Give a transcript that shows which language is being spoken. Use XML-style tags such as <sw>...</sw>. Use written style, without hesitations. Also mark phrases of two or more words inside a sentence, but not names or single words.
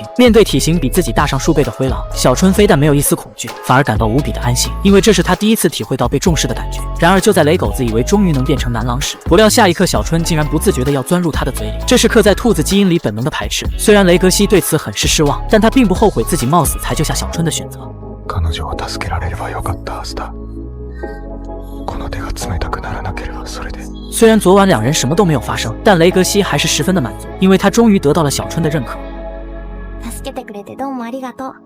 <zh>面对体型比自己大上数倍的灰狼，小春非但没有一丝恐惧，反而感到无比的安心，因为这是他第一次体会到被重视的感觉。然而就在雷狗子以为终于能变成男狼时，不料下一刻小春竟然不自觉地要钻入他的嘴里，这是刻在兔子基因里本能的排斥。虽然雷格西对此很是失望，但他并不后悔自己冒死才救下小春的选择。</zh> <ja>彼女を助けられればよかったはずだ。この手が冷たくならなければそれで。</ja> <zh>虽然昨晚两人什么都没有发生，但雷格西还是十分的满足，因为他终于得到了小春的认可。</zh> <ja>助けてくれてどうもありがとう。</ja>